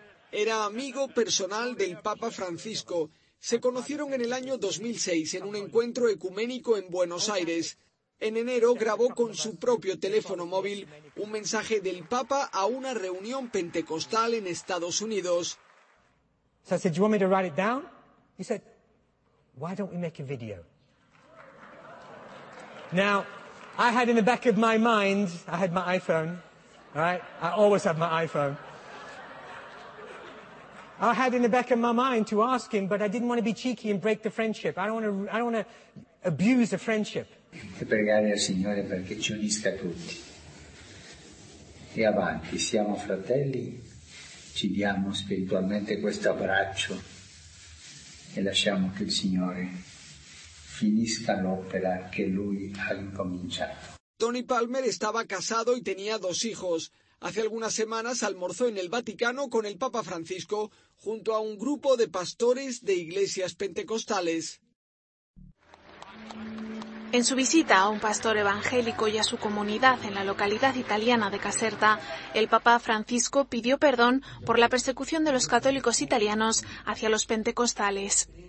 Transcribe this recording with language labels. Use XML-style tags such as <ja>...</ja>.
<es>Era amigo personal del Papa Francisco. Se conocieron en el año 2006 en un encuentro ecuménico en Buenos Aires. En enero grabó con su propio teléfono móvil un mensaje del Papa a una reunión pentecostal en Estados Unidos.</es> <en>So I said, "You want me to write it down?" He said, "Why don't we make a video?" Now, I had in the back of my mind, I had my iPhone, right? I always have my iPhone. I had in the back of my mind to ask him, but I didn't want to be cheeky and break the friendship. I don't want to abuse the friendship.</en> <it>E pregare al Signore perché ci unisca tutti. E avanti, siamo fratelli, ci diamo spiritualmente questo abbraccio e lasciamo che il Signore finisca l'opera che Lui ha incominciato.</it> <es>Tony Palmer estaba casado y tenía dos hijos. Hace algunas semanas almorzó en el Vaticano con el Papa Francisco junto a un grupo de pastores de iglesias pentecostales. En su visita a un pastor evangélico y a su comunidad en la localidad italiana de Caserta, el Papa Francisco pidió perdón por la persecución de los católicos italianos hacia los pentecostales.</es>